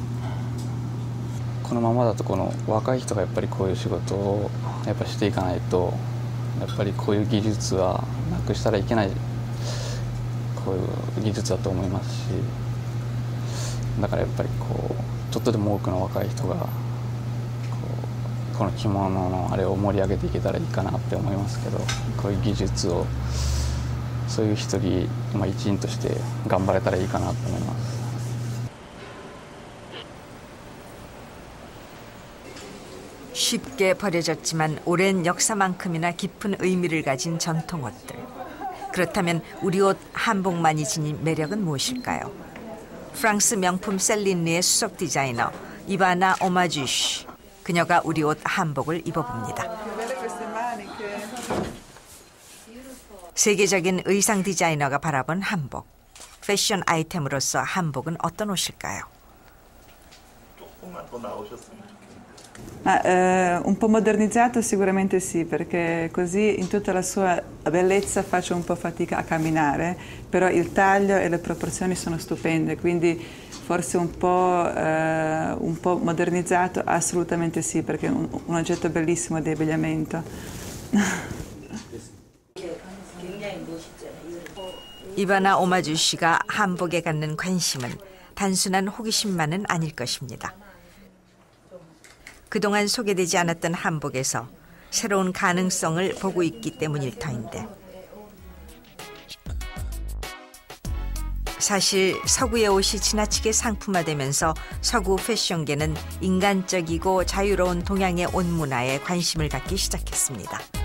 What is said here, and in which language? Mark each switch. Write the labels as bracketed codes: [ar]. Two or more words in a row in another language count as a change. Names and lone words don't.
[ja] このままだとこの若い人がやっぱりこういう仕事をやっぱしていかないと、やっぱりこういう技術はなくしたらいけないこういう技術だと思いますし、だからやっぱりこうちょっとでも多くの若い人がこの着物のあれを盛り上げていけたらいいかなって思いますけど、こういう技術をそういう一人、一員として頑張れたらいいかなと思います。 [ko] 쉽게 버려졌지만 오랜 역사만큼이나 깊은 의미를 가진 전통 옷들. 그렇다면 우리 옷 한복만이 지닌 매력은 무엇일까요? 프랑스 명품 셀린리의 수석 디자이너 이바나 오마주시. 그녀가 우리 옷 한복을 입어봅니다. 세계적인 의상 디자이너가 바라본 한복. 패션 아이템으로서 한복은 어떤 옷일까요? [it] Un po' modernizzato sicuramente sì, perché così in tutta la sua bellezza faccio un po' fatica a camminare, però il taglio e le proporzioni sono stupende, quindi forse un po' modernizzato assolutamente sì, perché è un oggetto bellissimo di abbigliamento. [ko] 이바나 오마주 씨가 한복에 갖는 관심은 단순한 호기심만은 아닐 것입니다. 그동안 소개되지 않았던 한복에서 새로운 가능성을 보고 있기 때문일 터인데, 사실 서구의 옷이 지나치게 상품화되면서 서구 패션계는 인간적이고 자유로운 동양의 옷 문화에 관심을 갖기 시작했습니다.